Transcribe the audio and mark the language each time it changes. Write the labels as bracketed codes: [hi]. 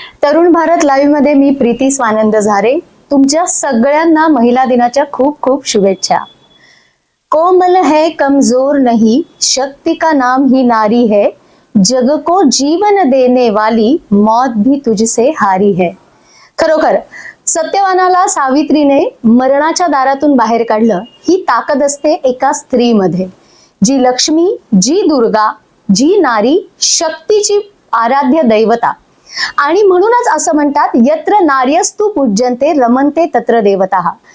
[mr] Tarun Bharat live मध्ये मी प्रीती स्वानंद झारे. तुमच्या सगळ्यांना महिला दिनाच्या खूप खूप शुभेच्छा. [hi] कोमल है कमजोर नहीं, शक्ति का नाम ही नारी है, जग को जीवन देने वाली मौत भी तुझसे हारी है. [mr] खरोखर सत्यवानाला सावित्रीने मरणाच्या दारातून बाहेर काढलं ही ताकद असते एका स्त्रीमध्ये. जी लक्ष्मी, जी दुर्गा, जी नारी, शक्तीची आराध्य दैवता. [sa] आणि म्हणूनच असं म्हणतात, यत्र नार्यस्तु पूज्यन्ते रमन्ते तत्र देवताः.